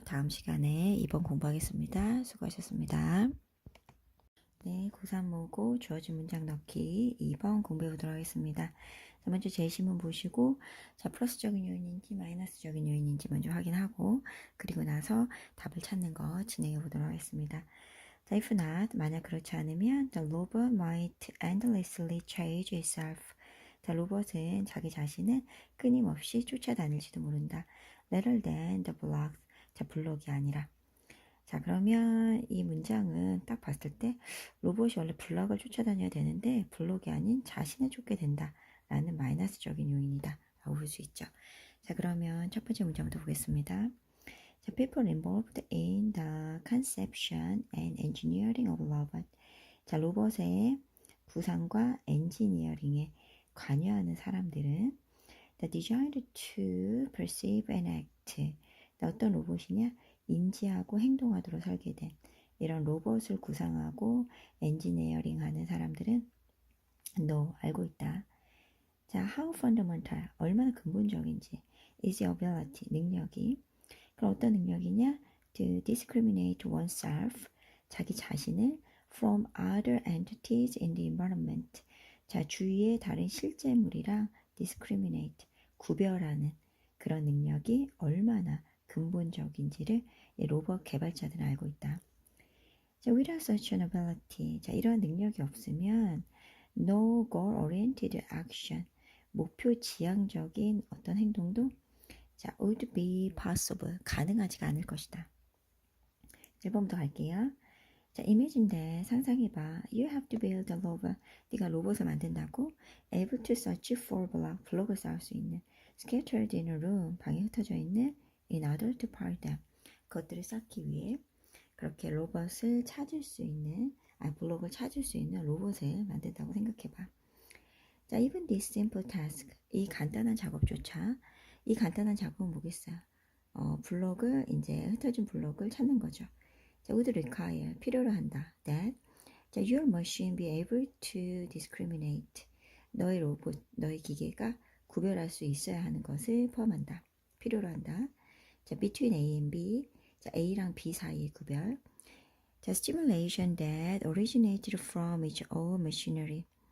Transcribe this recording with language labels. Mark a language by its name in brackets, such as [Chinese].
[Korean] 다음 시간에 2번 공부하겠습니다. 수고하셨습니다. 네, 고3 모고 주어진 문장 넣기 2번 공부해 보도록 하겠습니다. 자, 먼저 제시문 보시고 자, 플러스적인 요인인지 마이너스적인 요인인지 먼저 확인하고 그리고 나서 답을 찾는 거 진행해 보도록 하겠습니다. [English] 자, if not, [Korean] 만약 그렇지 않으면 [English] the robot might endlessly change itself. [Korean] 자, 로봇은 자기 자신을 끊임없이 쫓아다닐지도 모른다. [English] Rather than the block. 자, [Korean] 블록이 아니라. 자, 그러면 이 문장은 딱 봤을 때 로봇이 원래 블럭을 쫓아다녀야 되는데 블록이 아닌 자신을 쫓게 된다. 라는 마이너스적인 요인이다. 라고 볼 수 있죠. 자, 그러면 첫 번째 문장부터 보겠습니다. [English] 자, people involved in the conception and engineering of robot. [Korean] 자, 로봇의 구상과 엔지니어링에 관여하는 사람들은 [English] the designed to perceive and act. [Korean] 어떤 로봇이냐? 인지하고 행동하도록 설계된 이런 로봇을 구상하고 엔지니어링 하는 사람들은 너 알고 있다. [English] 자, how fundamental, [Korean] 얼마나 근본적인지 [English] is your ability, 능력이. [Korean] 그럼 어떤 능력이냐? [English] To discriminate oneself, [Korean] 자기 자신을 [English] from other entities in the environment. [Korean] 자, 주위의 다른 실제물이랑 discriminate, 구별하는 그런 능력이 얼마나 근본적인지를 이 로봇 개발자들은 알고 있다. 자, [English] without such an ability, [Korean] 자, 이러한 능력이 없으면 [English] no goal-oriented action, [Korean] 목표 지향적인 어떤 행동도 자, [English] would be possible, [Korean] 가능하지가 않을 것이다. 1번부터 갈게요. 자, [English] imagine that, [Korean] 상상해봐. [English] You have to build a robot. [Korean] 네가 로봇을 만든다고 [English] able to search for block, [Korean] 블록을 쌓을 수 있는 [English] scattered in a room, [Korean] 방에 흩어져 있는 [English] in order to find them. [Korean] 그것들을 쌓기 위해 그렇게 로봇을 찾을 수 있는, 블록을 찾을 수 있는 로봇을 만든다고 생각해봐. 자, even this simple task, 이 간단한 작업조차, 이 간단한 작업은 뭐겠어요? 블록을, 이제 흩어진 블록을 찾는 거죠. 자, [English] would require, [Korean] 필요로 한다. [English] That, 자, your machine be able to discriminate. [Korean] 너의 로봇, 너의 기계가 구별할 수 있어야 하는 것을 포함한다. 필요로 한다. 자, [English] between A and B, [Korean] 자, A랑 B 사이의 구별. [English] 자, stimulation that originated from its own machinery.